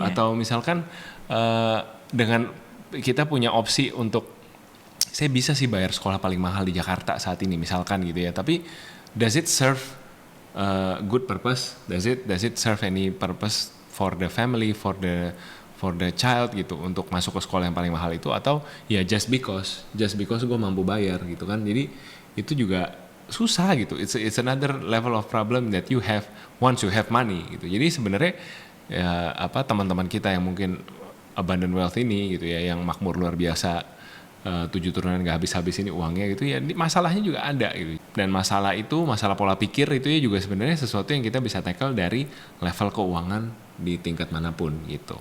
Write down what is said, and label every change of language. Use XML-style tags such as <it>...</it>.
<id>Atau misalkan dengan kita punya opsi untuk saya bisa sih bayar sekolah paling mahal di Jakarta saat ini misalkan gitu ya, tapi</id> <en>does it serve good purpose? Does it serve any purpose for the family, for the child</en> <id>gitu, untuk masuk ke sekolah yang paling mahal itu, atau ya</id> <en>just because</en> <id>gue mampu bayar gitu kan. Jadi itu juga susah gitu.</id> <en>It's another level of problem that you have once you have money</en> <id>gitu. Jadi sebenarnya ya teman-teman kita yang mungkin abundant wealth ini gitu ya, yang makmur luar biasa, 7 turunan gak habis-habis ini uangnya gitu ya, masalahnya juga ada gitu. Dan masalah pola pikir itu ya juga sebenarnya sesuatu yang kita bisa tackle dari level keuangan di tingkat manapun gitu.</id>